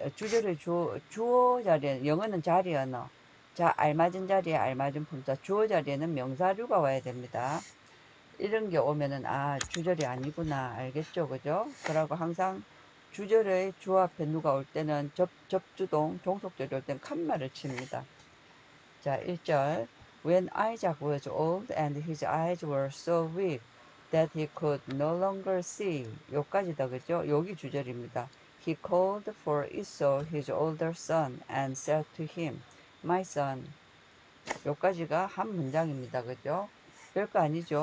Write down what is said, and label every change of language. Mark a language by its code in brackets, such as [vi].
[ko] 주절의 주어 자리에, 영어는 자리 언어. 자, 알맞은 자리에 알맞은 품사. 주어 자리에는 명사류가 와야 됩니다. 이런 게 오면은, 아, 주절이 아니구나. 알겠죠? 그죠? 그러고 항상 주절의 주 앞에 누가 올 때는 접주동, 종속절이 올 때는 칸말을 칩니다. 자, 1절. [en] When Isaac was old and his eyes were so weak that he could no longer see. [ko] 요까지다, 그죠? 여기 주절입니다. [en] He called for Esau, his older son, and said to him, My son. [ko] 요까지가 한 문장입니다. 그죠? 별거 아니죠?